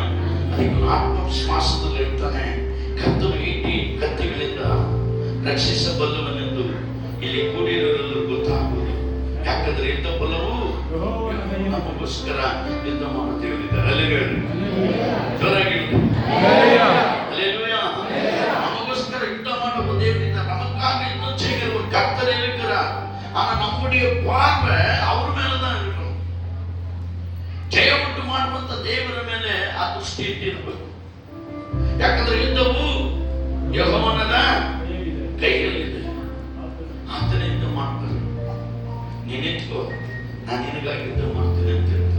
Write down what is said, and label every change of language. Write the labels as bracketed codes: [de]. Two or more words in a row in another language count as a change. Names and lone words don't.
[kn] ಅದಕ್ಕೆ ಆತ್ಮವಿಶ್ವಾಸದಲ್ಲಿ ಇರ್ತಾನೆ, ಕತ್ತಲು ಈಟಿ ಕತ್ತಿಗಳಿಂದ ರಕ್ಷಿಸಬಲ್ಲವನೆಂದು ಇಲ್ಲಿ ಕೂಡಿರೋರೆಲ್ಲರೂ ಗೊತ್ತಾಗುವುದು. ಯಾಕಂದ್ರೆ ಯುದ್ಧ ಬಲವು ನಮಗೋಸ್ಕರ ಯುದ್ಧ ಮಾಡೋ ದೇವರಿದ್ದಾರೆ. ಹಲ್ಲೆಲೂಯಾ. ನಮಗೋಸ್ಕರ ಯುದ್ಧ ಮಾಡುವ ದೇವರಿದ್ದಾರೆ. [ta] நமக்காக யுத்தம் செய்கிற ஒரு கர்த்தர் இருக்கிறார். ஆனா நம்முடைய பார்வை அவர் மேலதான் இருக்கணும். [kn] ಜಯ ಉಂಟು ಮಾಡುವಂತ ದೇವರ ಮೇಲೆ ಆ ದೃಷ್ಟಿ ಇಟ್ಟಿರಬೇಕು. ಯಾಕಂದ್ರೆ ಯುದ್ಧವು ಯೆಹೋವನ ಕೈಯಲ್ಲಿದೆ, ಆತನೇ ಯುದ್ಧ ಮಾಡ್ತಾರೆ. ನೀನಿತ್ಕೋ, ನಾನು ನಿನಗಾಗಿ ಯುದ್ಧ ಮಾಡ್ತೇನೆ ಅಂತ ಹೇಳ್ತಾರೆ.